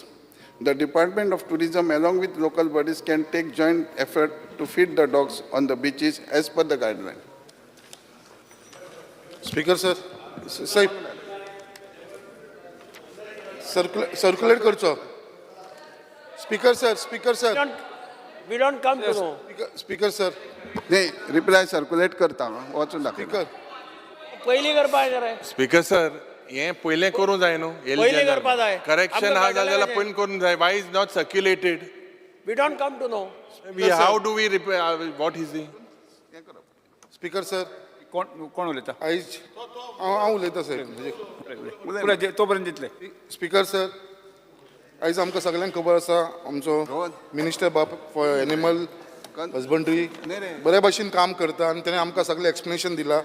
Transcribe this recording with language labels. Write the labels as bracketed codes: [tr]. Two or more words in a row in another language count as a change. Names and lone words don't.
[en] The Department of Tourism, along with local bodies, can take joint effort to feed the dogs on the beaches as per the guideline. Speaker, sir. Sir. [kok] Circulate करचो. [en] Speaker, sir. Speaker, sir. We don't come to know. Speaker, sir. [kok] नाही, [en] reply circulate [kok] करता वाचून दाखव. [en] Speaker. [kok] पयलीं करपाक जाय. स्पीकर सर, हें पयलें करूं जाय न्हू. पयलीं करपाक जाय. करेक्शन हा जाल्यार पयलीं करूंक जाय. [en] Why is not circulated? We don't come to know. How do we what is the? Speaker, sir. [kok] कोण उलयता? आयज हांव उलयतां सर. तोपर्यंत दितले. स्पीकर सर, आयज आमकां सगळ्यांक खबर आसा आमचो मिनिस्टर बाब [en] for animal husbandry [kok] बरे भाशेन काम करता आनी ताणें आमकां सगळें एक्सप्लेनेशन दिलां.